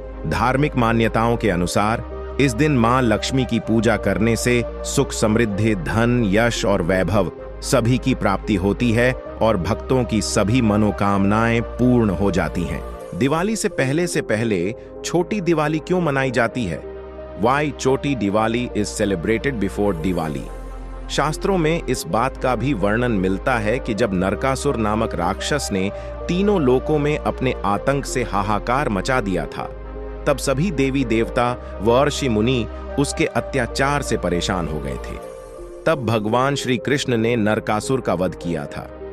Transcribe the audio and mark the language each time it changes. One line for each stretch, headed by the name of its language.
Hindi: धार्मिक मान्यताओं के अनुसार इस दिन मां लक्ष्मी की पूजा करने से सुख, समृद्धि, धन, यश और वैभव सभी की प्राप्ति होती है और भक्तों की सभी मनोकामनाएं पूर्ण हो जाती हैं। दिवाली से पहले छोटी दिवाली क्यों मनाई जाती है?
English: Why
Hindi: छोटी Diwali
English: is celebrated before Diwali?
Hindi: शास्त्रों में इस बात का भी वर्णन मिलता है कि जब नरकासुर नामक राक्षस ने तीनों लोकों में अपने आतंक से हाहाकार मचा दिया था, तब सभी देवी देवता व ऋषि मुनि उसके अत्याचार से परेशान हो गए थे। तब भगवान श्री कृष्ण ने नरकासुर का वध किया था।